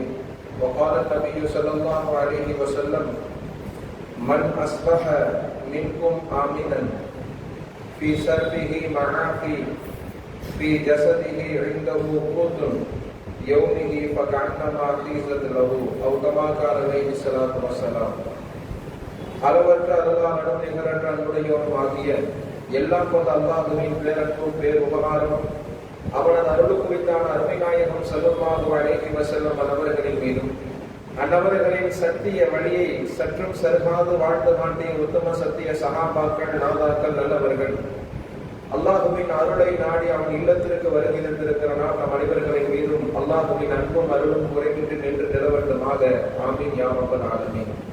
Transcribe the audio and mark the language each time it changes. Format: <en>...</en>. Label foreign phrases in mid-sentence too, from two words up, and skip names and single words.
<ar>وقال النبي صلى الله عليه وسلم: من أصبح منكم آمنا في سربه معافي في جسده عنده قوت يومه فكأنما حيزت له أو كما قال عليه الصلاة والسلام.</ar> <ta>அளவற்ற அருளாளனும் நிகரற்ற அன்புடையவனும் ஆகிய எல்லாம் கொண்ட அல்லாஹ்வின் பேரன்பும் பேர் உபகாரமும் அவனது அருள் குறித்தான அருமை நாயகம்</ta> <ar>صلى الله عليه وسلم</ar> <ta>அவர்களின் மீதும் அன்னவர்களின் சத்திய வழியை சற்றும் சருகாது வாழ்ந்து காட்டிய உத்தம சத்திய சஹாபாக்கள் நாதாக்கள் நல்லவர்கள் அல்லாஹுவின் அருளை நாடி அவன் இல்லத்திற்கு வருகை தந்திருக்கிற நாம் நம் அனைவர்களின் மீதும் அல்லாஹுவின் அன்பும் அருளும் குறைகின்றி நின்று நிலவட்டமாக</ta> <ar>آمين يا رب العالمين.</ar>